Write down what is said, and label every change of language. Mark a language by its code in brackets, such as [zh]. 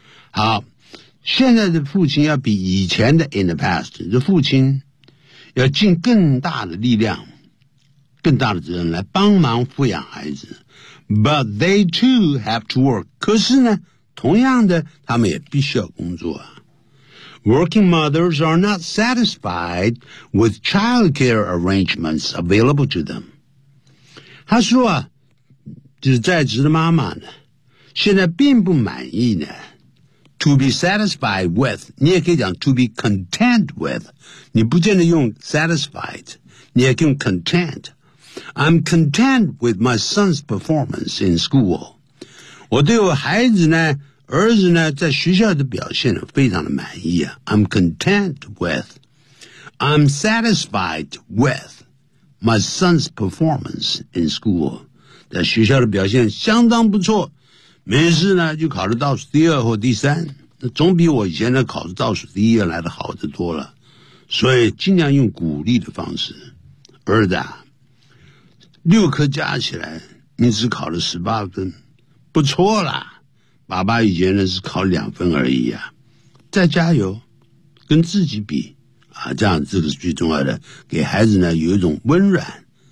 [zh] 好现在的父亲要比以前的 [en] in the past, [zh] 这父亲要尽更大的力量，更大的责任来帮忙抚养孩子。 [en] But they too have to work. [zh] 可是呢，同样的，他们也必须要工作。 [en] Working mothers are not satisfied with childcare arrangements available to them. [zh] 他说啊，就是在职的妈妈呢，现在并不满意呢。 [en] To be satisfied with, [zh] 你也可以讲 [en] to be content with. [zh] 你不见得用 satisfied, 你也可以用 content. [en] I'm content with my son's performance in school. [zh] 我对我孩子呢，儿子呢，在学校的表现非常的满意啊。 [en] I'm content with, I'm satisfied with my son's performance in school. [zh] 在学校的表现相当不错，没事呢就考得倒数第二或第三，那总比我以前的考得倒数第一来得好得多了。所以尽量用鼓励的方式，儿子啊。六科加起来你只考了十八分，不错啦，爸爸以前呢是考两分而已啊，再加油，跟自己比啊，这样这个是最重要的，给孩子呢有一种温暖，